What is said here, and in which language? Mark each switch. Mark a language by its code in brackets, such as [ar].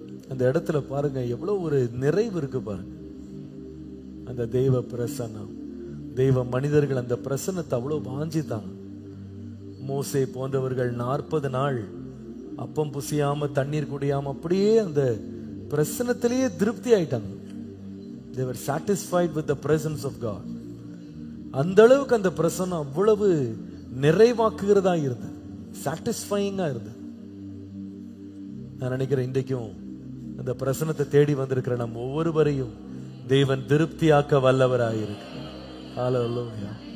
[ta] அந்த இடத்துல பாருங்க எவ்வளவு ஒரு நிறைவு இருக்கு பாருங்க. அந்த தெய்வ பிரசன்னம், தெய்வ மனிதர்கள் அந்த பிரசன்னத்தை அவ்வளவு வாஞ்சித்தாங்க. மோசே போன்றவர்கள் 40 நாள் அப்பம் புசியாம தண்ணீர் குடியாம அப்படியே அந்த பிரசன்னத்திலேயே திருப்தி ஆயிட்டாங்க. [en] They were satisfied with the presence of God. [ta] அந்த அளவுக்கு அந்த பிரசன்னம் அவ்வளவு நிறைவாக்குகிறதா இருந்தது, சாட்டிஸ்ஃபையிங்கா இருந்தது. நான் நினைக்கிறேன் இன்றைக்கும் அந்த பிரசன்னத்தை தேடி வந்திருக்கிற நம்ம ஒவ்வொருவரையும் தேவன் திருப்தியாக்க வல்லவராயிருக்கு. ஹல்லேலூயா.